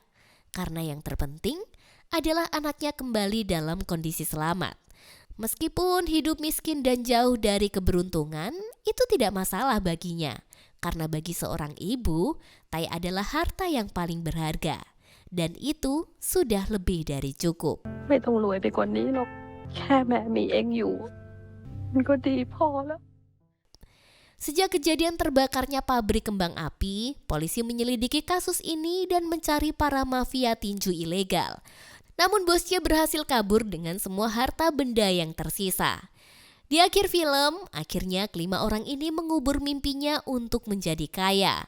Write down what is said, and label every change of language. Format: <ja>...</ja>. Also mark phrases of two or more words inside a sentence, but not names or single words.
<id>Karena yang terpenting adalah anaknya kembali dalam kondisi selamat. Meskipun hidup miskin dan jauh dari keberuntungan, itu tidak masalah baginya. Karena bagi seorang ibu, Tai adalah harta yang paling berharga. Dan itu sudah lebih dari cukup.</id> <th>ไม่ต้องรวยไปกว่านี้หรอกแค่แม่มีเองอยู่มันก็ดีพอแล้ว</th> <id>Sejak kejadian terbakarnya pabrik kembang api, polisi menyelidiki kasus ini dan mencari para mafia tinju ilegal. Namun bosnya berhasil kabur dengan semua harta benda yang tersisa. Di akhir film, akhirnya kelima orang ini mengubur mimpinya untuk menjadi kaya.</id>